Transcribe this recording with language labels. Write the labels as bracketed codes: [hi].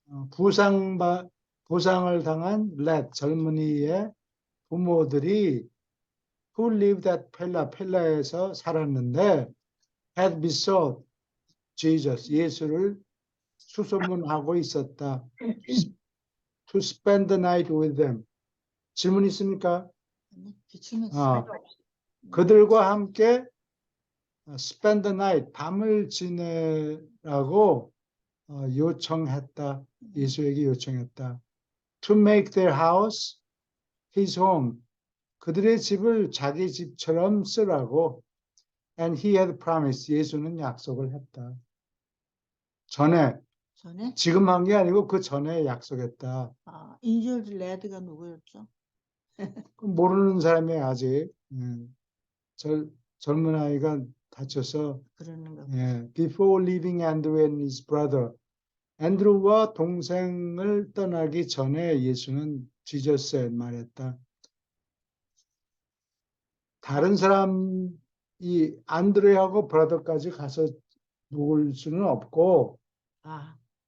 [ko] 부상을 당한 젊은이의 부모들이 [en] who lived at [ko] 펠라에서 살았는데 [en] had besought Jesus, [ko] 예수를 수소문하고 있었다. [en] To spend the night with them. [ko] 질문 있습니까? 기침했어요. 그들과 함께 [en] spend the night, [ko] 밤을 지내라고 요청했다. 예수에게 요청했다. [en] To make their house his home. [ko] 그들의 집을 자기 집처럼 쓰라고. [en] And he had promised. [ko] 예수는 약속을 했다. 전에 지금 한 게 아니고 그 전에 약속했다. 인주얼드 레드가 누구였죠? 모르는 사람이 아직 젊은 아이가 갇혀서 그러는 거. [en] 예, before leaving Andrew and his brother. [ko] 앤드루와 동생을 떠나기 전에 예수는 [en] Jesus said [ko] 말했다. 다른 사람 이 안드레하고 브라더까지 가서 묵을 수는 없고 아,